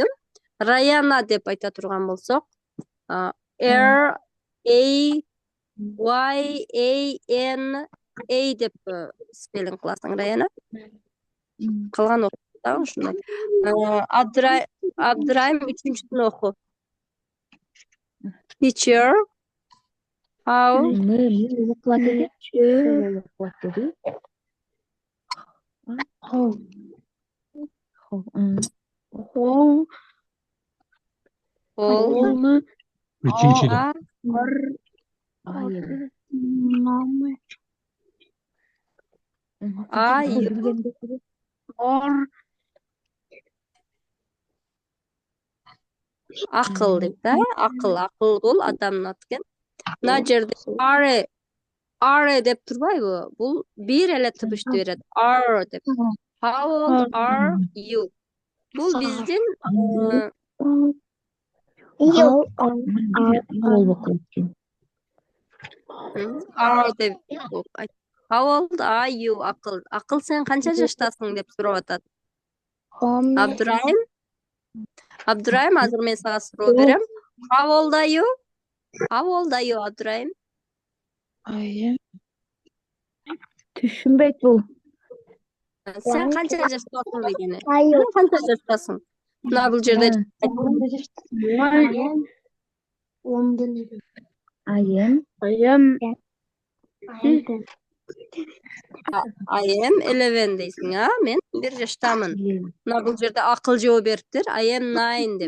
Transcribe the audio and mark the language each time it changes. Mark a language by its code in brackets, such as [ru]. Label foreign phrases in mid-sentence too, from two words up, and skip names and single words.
[ky] Раяна деп айта турган болсок, RAYANA деп спеллинг кыласың, Раяна. Калган окуп ушундай. Абдырайым үчүнчүсүн оку. [en] Teacher, how old [ky] Üçüncüde. [en] are you? [ky] Акыл дейт да, акыл бул адамдын аты экен. Мына жерде are деп турбайбы? Бул бир эле табышты берет. [en] Are деп. How old are you? [ky] Бул биздин are деп. [en] How old are you? [ky] Акыл сен канча жаштасың деп сурап атат. Абдырайым, азыр мен сага суроо берем. [en] How old are you? [ky] Абдырайым? Түшүнбөйт бул. Сен канча жаштасың дегени. Сен канча жаштасың? Мына бул жерде [en] I am 11 [ky] дейсиң, мен 1 жаштамын. Мына бул жерде акыл жооп бериптир. [en] I am 9 деп.